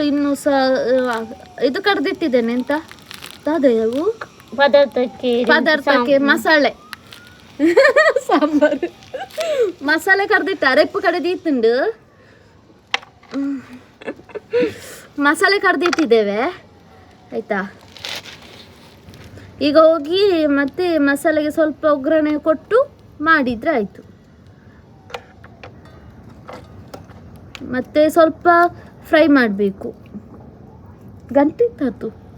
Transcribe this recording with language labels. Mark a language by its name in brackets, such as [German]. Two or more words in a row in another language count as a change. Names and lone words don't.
[Kannada] ಇನ್ನು ಇದು ಕಡ್ದಿಟ್ಟಿದ್ದೇನೆ ಎಂತ ಅವು ಪದಾರ್ಥಕ್ಕೆ ಮಸಾಲೆ ಸಾಂಬಾರು ಮಸಾಲೆ ಕಡ್ದಿಟ್ಟ ಅರೆಪ್ಪು ಕಡೆದಿತ್ತುಂಡು ಮಸಾಲೆ ಕಡ್ದಿಟ್ಟಿದ್ದೇವೆ ಆಯ್ತಾ. ಈಗ ಹೋಗಿ ಮತ್ತೆ ಮಸಾಲೆಗೆ ಸ್ವಲ್ಪ ಒಗ್ಗರಣೆ ಕೊಟ್ಟು ಮಾಡಿದ್ರೆ ಆಯಿತು. ಮತ್ತೆ ಸ್ವಲ್ಪ ಫ್ರೈ ಮಾಡಬೇಕು. ಗಂಟೆ ಆಯ್ತು